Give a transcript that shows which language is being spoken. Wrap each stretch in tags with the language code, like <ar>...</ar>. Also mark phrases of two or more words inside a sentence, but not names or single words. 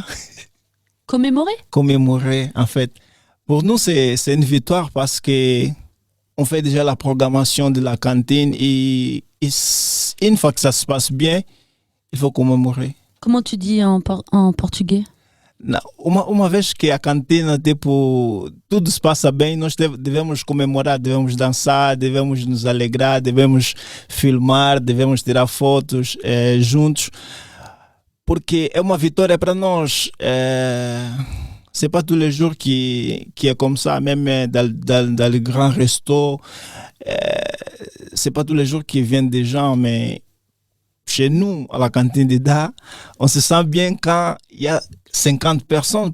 <fr>Commémorer, en fait. Pour nous, c'est une victoire parce que on fait déjà la programmation de la cantine et une fois que ça se passe bien, il faut commémorer. Comment tu dis en portugais?</fr> <pt>Uma vez que a cantina, tudo se passa bem, nós devemos comemorar, devemos dançar, devemos nos alegrar, devemos filmar, devemos tirar fotos juntos. Porque é uma vitória para nós.</pt> <fr>C'est pas tous les jours qui est comme ça, même dans les grands restos. C'est pas tous les jours qui viennent des gens, mais chez nous, à la cantine Dida, on se sent bien quand il y a 50 personnes.</fr>